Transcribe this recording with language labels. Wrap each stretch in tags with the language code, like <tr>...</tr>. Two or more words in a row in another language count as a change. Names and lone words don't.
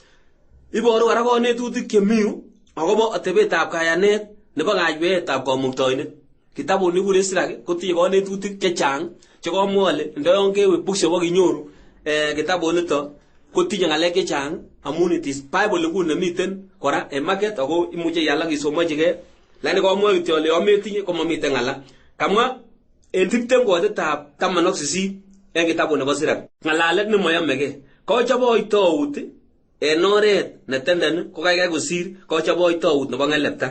<sgc>Iboru kora konetutik chemi akobo atebetab kayanet nebo kayweetab kamuktaindet. Kitabuni kikuren Sirak kotinye konetutik chechang chekomwa ale ndoyon kewe bookshop akinyoru kitabunito kotinye ng'alek chechang amun</sgc> <en>it is Bible</en> <sgc>nguni nemiten kora en market ako imuche ial ak isomonchigei. Lakini komwa kityo ale yon metinye komamiten ng'ala. Kamwa en 20 kotitab 18 en kitabut nebo Sirak ng'alalet nemoyomegei. Kochoboitout en oret netenden ko kaikai kosir kochoboitout nebo ng'elepta.</sgc>